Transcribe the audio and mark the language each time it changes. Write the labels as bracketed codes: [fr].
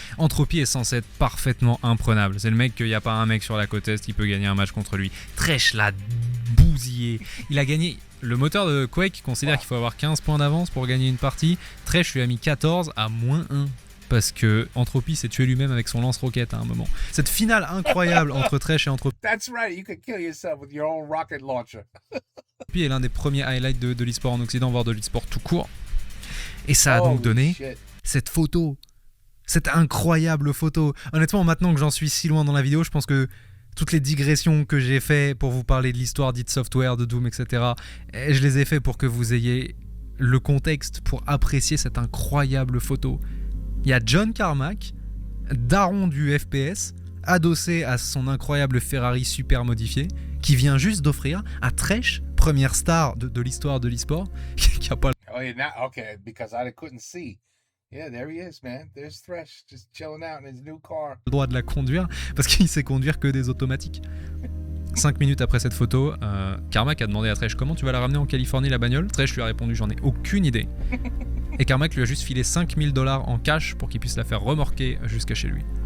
[fr] Entropy est censé être parfaitement imprenable, c'est le mec qu'il n'y a pas un mec sur la côte Est qui peut gagner un match contre lui. Tresh l'a bousillé, il a gagné. Le moteur de Quake considère qu'il faut avoir 15 points d'avance pour gagner une partie, Tresh lui a mis 14 à -1. Parce que Entropy s'est tué lui-même avec son lance-roquette à un moment. Cette finale incroyable entre Tresh et Entropy [en] That's right. You could kill yourself with your own rocket launcher. [fr] est l'un des premiers highlights de l'e-sport en Occident, voire de l'e-sport tout court. Et ça a donc [en] Holy [fr] donné [en] shit. [fr] cette photo. Cette incroyable photo. Honnêtement, maintenant que j'en suis si loin dans la vidéo, je pense que toutes les digressions que j'ai fait pour vous parler de l'histoire d'id Software, de Doom, etc., je les ai fait pour que vous ayez le contexte pour apprécier cette incroyable photo. Il y a John Carmack, daron du FPS, adossé à son incroyable Ferrari super modifié, qui vient juste d'offrir à Tresh, première star de l'histoire de l'e-sport, qui a pas [en] Oh, yeah, now, okay, because I couldn't see. Yeah, there he is, man. There's Thresh, just chilling out in his new car. [fr] le droit de la conduire, parce qu'il sait conduire que des automatiques. 5 minutes après cette photo, Carmack a demandé à Tresh: comment tu vas la ramener en Californie, la bagnole? Tresh lui a répondu: j'en ai aucune idée. Et Carmack lui a juste filé $5000 en cash pour qu'il puisse la faire remorquer jusqu'à chez lui.